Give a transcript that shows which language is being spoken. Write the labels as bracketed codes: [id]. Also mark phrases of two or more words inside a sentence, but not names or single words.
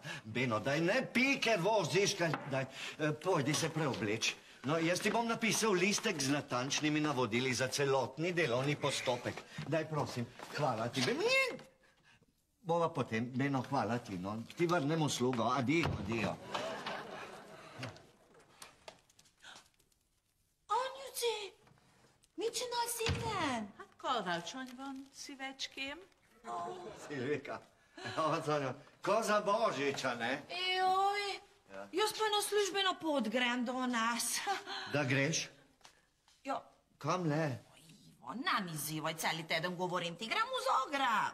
[sl] Beno, daj ne pi, ker voziš, daj, pojdi se preobleč. No, jaz ti bom napisal listek z natančnimi navodili za celotni delovni postopek. Daj, prosim, hvala ti. Bova potem, Beno, hvala ti, no. Ti vrnem uslugo. Adijo. [hu] Anyuci, mit csinálsz itten? Hát karácsony van, szívecském. [sl] Silvika, Zanjo, ko za Božiča, ne? Joj, jaz pa na službeno pot grem do nas. Da greš? Ja. Kam le? Ivo, nam izzivaj, celi teden govorim ti, grem v Zagreb.